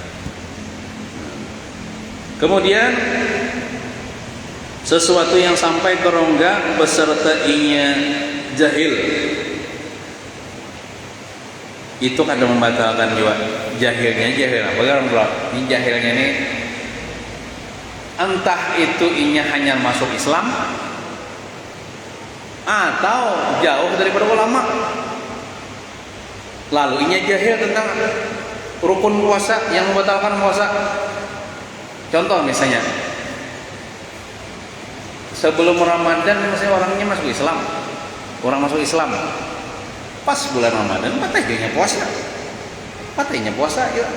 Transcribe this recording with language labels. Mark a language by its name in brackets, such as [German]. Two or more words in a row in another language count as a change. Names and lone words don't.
[Indonesian] Kemudian sesuatu yang sampai ke rongga beserta inya jahil, itu kada membatalkan juga. Jahil apa bro? Ini jahilnya ini entah itu inya hanya masuk Islam atau jauh daripada ulama, lalu inya jahil tentang rukun puasa yang membatalkan puasa. Contoh misalnya sebelum Ramadan misalnya orangnya masuk Islam, orang masuk Islam pas bulan Ramadan patahnya puasa ya.